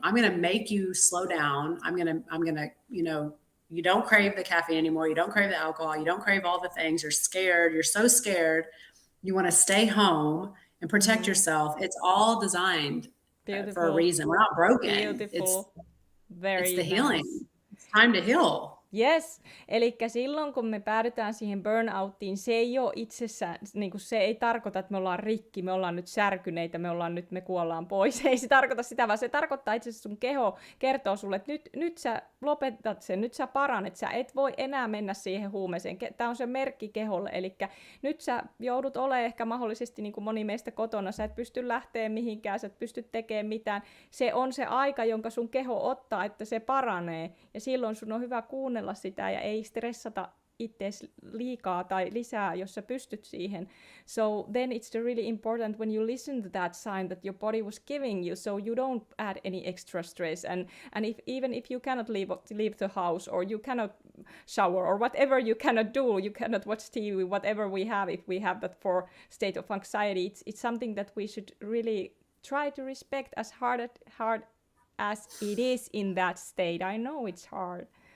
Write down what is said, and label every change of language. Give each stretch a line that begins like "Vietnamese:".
English: I'm going to make you slow down. I'm going to, you don't crave the caffeine anymore. You don't crave the alcohol. You don't crave all the things. You're scared. You're so scared. You want to stay home and protect yourself. It's all designed for a reason. We're not broken. Beautiful. It's the healing. It's time to heal.
Finnish: Yes, eli silloin kun me päädytään siihen burnouttiin, se ei ole itsessään, niin kuin se ei tarkoita, että me ollaan rikki, me ollaan nyt särkyneitä, me kuollaan pois. Ei se tarkoita sitä, vaan se tarkoittaa itse asiassa sun keho kertoo sulle, että nyt sä lopetat sen, nyt sä paranet, sä et voi enää mennä siihen huumeeseen. Tämä on se merkki keholle, eli nyt sä joudut olemaan ehkä mahdollisesti niin kuin moni meistä kotona, sä et pysty lähteä mihinkään, sä et pysty tekemään mitään. Se on se aika, jonka sun keho ottaa, että se paranee, ja silloin sun on hyvä kuunnella sitä ja ei stressata itseäsi liikaa tai lisää, jos sä pystyt siihen.
English: So then it's really important when you listen to that sign that your body was giving you, so you don't add any extra stress. And even if you cannot leave the house, or you cannot shower, or whatever you cannot do, you cannot watch TV, whatever we have, if we have that for state of anxiety, it's something that we should really try to respect as hard as it is in that state. I know it's hard.